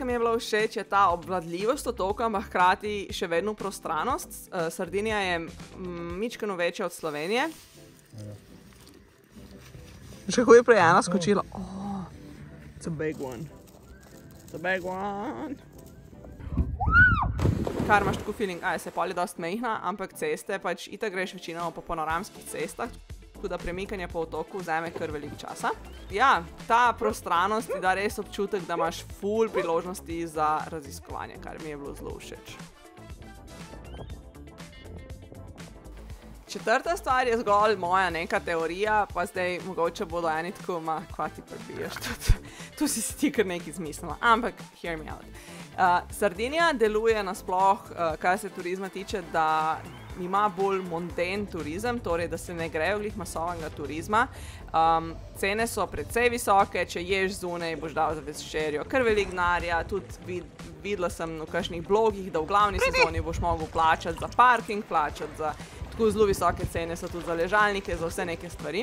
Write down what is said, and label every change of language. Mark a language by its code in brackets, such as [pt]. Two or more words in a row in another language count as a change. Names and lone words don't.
[sl] mi je bila všeč, je ta obvladljivost otoka, ampak hkrati še vedno prostranost. Sardinija je mičkeno večja od Slovenije. Še kako je prej ena skočila. [en] Oh, it's a big one. It's a big one. [sl] Kar imaš tako feeling, se pol je dost mejhna, ampak ceste, pač itak greš večinoma po panoramskih cestah, tako da premikanje po otoku vzame kar veliko časa. Ja, ta prostranost ti da res občutek, da imaš ful priložnosti za raziskovanje, kar mi je bilo zelo všeč. Četrta stvar je zgolj moja neka teorija, pa zdaj mogoče bodo eni tako, kva ti prebiješ, tu si ti kar nekaj izmislila, ampak [en] hear me out. [sl] Sardinija deluje nasploh, kar se turizma tiče, da ima bolj monden turizem, torej da se ne grejo glih masovnega turizma. Cene so precej visoke, če ješ zunaj, boš dal za večerjo kar veliko denarja, tudi videla sem v kakšnih blogih, da v glavni sezoni boš mogel plačati za parking, plačati za tako zelo visoke cene so tudi za ležalnike, za vse neke stvari.